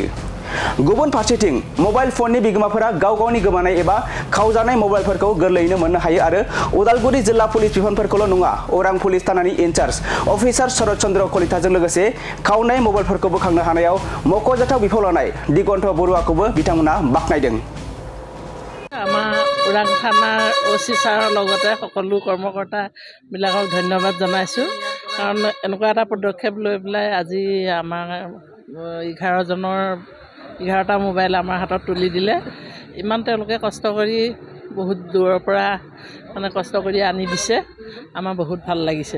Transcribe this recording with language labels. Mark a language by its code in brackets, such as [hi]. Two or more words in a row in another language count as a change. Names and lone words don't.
[brx] गुबुन फारसेथिं मबाइल फननि बिगोमाफोरा गाव गावनि गोमानाय एबा खावजानाय मबाइलफोरखौ गोरलैयैनो मोननो हायो आरो उदालगुरि जिल्ला पुलिस बिफानफोरखौल' नङा अरां पुलिस थानानि [en] in-charge officer [brx] शरद चन्द्र कलिताजों लोगोसे खावनाय मबाइलफोरखौ बोखांनो हानायाव मख'जाथाव बिफाव लानाय दिगन्त बरुवाखौबो बिथांमोना बाख्नायदों। [as] আমাৰ ওৰাং থানাৰ অচি ছাৰৰ লগতে সকলো কৰ্মকৰ্তাবিলাকক ধন্যবাদ জনাইছোঁ কাৰণ এনেকুৱা এটা পদক্ষেপ লৈ পেলাই আজি আমাৰ 11টা মোবাইল আমাৰ হাতত তুলি দিলে। ইমান তেওঁলোকে কষ্ট কৰি বহুত দূৰৰ পৰা মানে কষ্ট কৰি আনি দিছে আমাৰ বহুত ভাল লাগিছে।